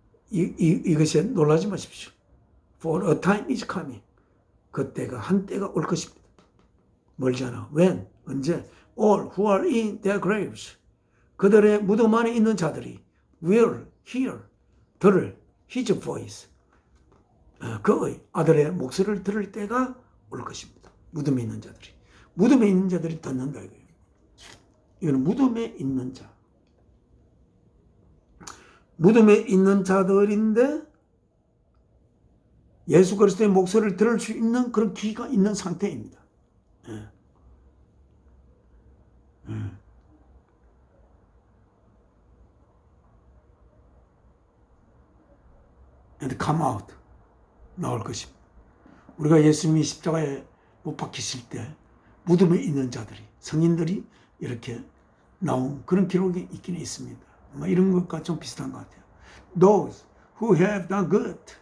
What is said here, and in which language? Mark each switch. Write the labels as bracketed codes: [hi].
[ko] 이것에 놀라지 마십시오. [en] For a time is coming. [ko] 그때가 한때가 올 것입니다. 멀지 않아. When? 언제? [en] All who are in their graves. [ko] 그들의 무덤 안에 있는 자들이 [en] will hear. [ko] 들을 [en] his voice. [ko] 그의 아들의 목소리를 들을 때가 올 것입니다. 무덤에 있는 자들이. 무덤에 있는 자들이 듣는다 이거예요. 이거는 무덤에 있는 자. 무덤에 있는 자들인데 예수 그리스도의 목소리를 들을 수 있는 그런 귀가 있는 상태입니다. [en] And come out. [ko] 나올 것입니다. 우리가 예수님이 십자가에 못 박히실 때 무덤에 있는 자들이, 성인들이 이렇게 나온 그런 기록이 있긴 있습니다. 이런 것과 좀 비슷한 것 같아요. [en] Those who have done good.